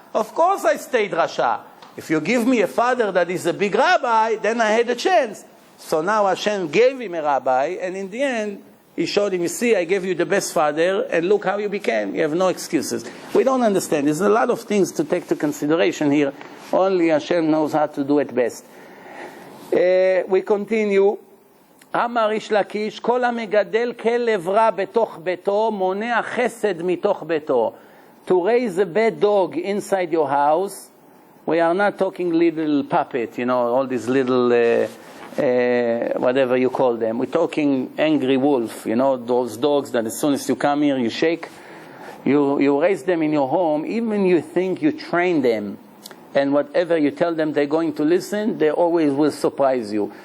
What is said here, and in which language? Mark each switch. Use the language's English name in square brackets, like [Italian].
[English] Of course I stayed Rasha. If you give me a father that is a big rabbi, then I had a chance. So now Hashem gave him a rabbi, and in the end, he showed him, you see, I gave you the best father, and look how you became. You have no excuses. We don't understand. There's a lot of things to take to consideration here. Only Hashem knows how to do it best. We continue. [Hebrew] אמר איש לקיש, כל המגדל כלב רע בתוך ביתו, מונע חסד מתוך ביתו. [English] To raise a bad dog inside your house, we are not talking little puppet, all these little whatever you call them. We're talking angry wolf, you know, those dogs that as soon as you come here, you shake. You raise them in your home, even you think you train them, and whatever you tell them they're going to listen, they always will surprise you.